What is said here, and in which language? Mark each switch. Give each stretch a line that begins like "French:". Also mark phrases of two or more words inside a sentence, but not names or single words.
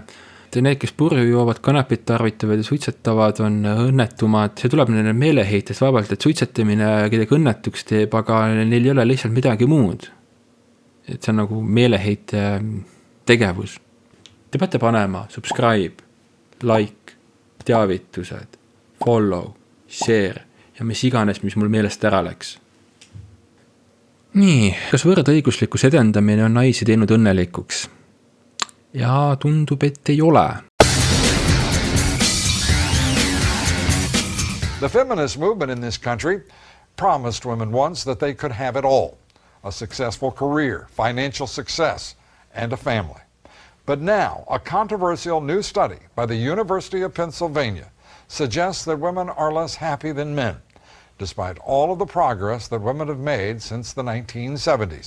Estonian: Need, kes purju joovad, kanepit tarvitavad ja suitsetavad, on õnnetumad. See tuleb neile meeleheitest vaevalt, et suitsetamine kedagi õnnetuks teeb, aga neil ei ole lihtsalt midagi muud. Et see on nagu meeleheite tegevus. Te peate panema
English: subscribe, like,
Estonian: teavitused,
English: follow, share
Estonian: ja mis iganes, mis mul meelest ära läks. Nii, kas võrdõiguslikkus edendamine on naisi teinud õnnelikuks? Ja tundub, et ei ole.
English: The feminist movement in this country promised women once that they could have it all. A successful career, financial success, and a family. But now, a controversial new study by the University of Pennsylvania suggests that women are less happy than men, despite all of the progress that women have made since the 1970s.